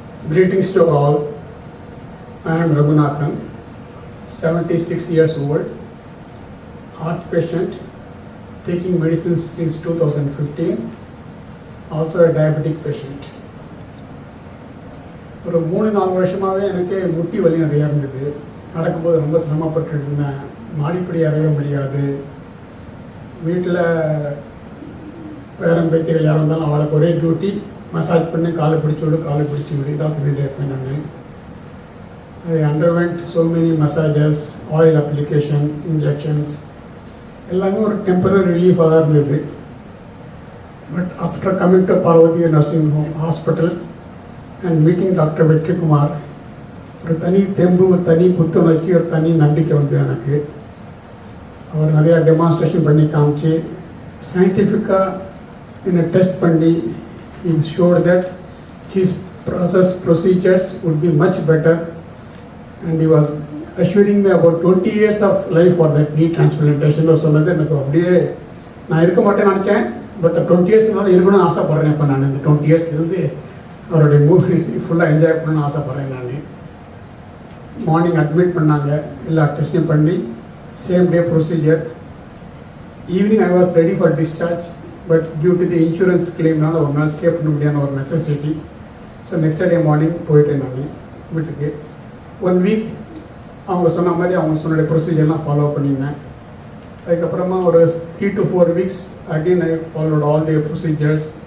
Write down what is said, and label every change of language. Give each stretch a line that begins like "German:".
English: Greetings to all. I am Raghunathan, 76 years old, heart patient, taking medicines since 2015, also a diabetic patient.
Tamil: ஒரு 3-4 வருஷமாகவே எனக்கு முட்டி வலி நிறையா இருந்தது. நடக்கும்போது ரொம்ப சிரமப்பட்டு இருந்தேன். மாடிப்படி அறைய முடியாது. வீட்டில் பேரன் பேத்திகள் யாரும் இருந்தாலும் அவளுக்கு ஒரே டியூட்டி மசாஜ் பண்ணி காலை பிடிச்சி விடு காலை பிடிச்சி விடு இதான் சொல்லிட்டு இருப்பேன் நான்.
English: I underwent so many massages, oil application, injections
Tamil: எல்லாமே ஒரு டெம்பரரி ரிலீஃபாக தான் இருந்தது.
English: but after coming to Parvathi nursing home hospital and meeting doctor Vetrikumar,
Tamil: ஒரு தனி தெம்பு, ஒரு தனி புத்துணர்ச்சி, ஒரு தனி நம்பிக்கை வந்து எனக்கு. அவர் நிறையா டெமான்ஸ்ட்ரேஷன் பண்ணி காமிச்சு சயின்டிஃபிக்காக என்னை டெஸ்ட் பண்ணி
English: he showed that his procedures would be much better, and he was assuring me about 20 years of life for that knee transplantation.
Tamil: சொன்னது எனக்கு அப்படியே நான் இருக்க மாட்டேன்னு நினச்சேன். பட் 20 இயர்ஸ்னால இருக்கணும்னு ஆசைப்பட்றேன். இப்போ நான் இந்த 20 இயர்ஸ் இருந்து அவருடைய மூவி ஃபுல்லாக என்ஜாய் பண்ணணும்னு ஆசைப்பட்றேன். நான் மார்னிங் அட்மிட் பண்ணாங்க, எல்லா டெஸ்ட்டையும் பண்ணி same day procedure.
English: evening I was ready for discharge, but due to the insurance கிளைம்னால
Tamil: ஒரு நாள் ஸ்டே பண்ண முடியாத ஒரு
English: Necessity. So next day morning
Tamil: போயிட்டேன் நான் வீட்டுக்கு. 1 வீக் அவங்க சொன்ன மாதிரி அவங்க சொன்ன ப்ரொசீஜர்லாம் ஃபாலோ பண்ணியிருந்தேன். அதுக்கப்புறமா ஒரு
English: 3 to 4 weeks again I followed all the procedures.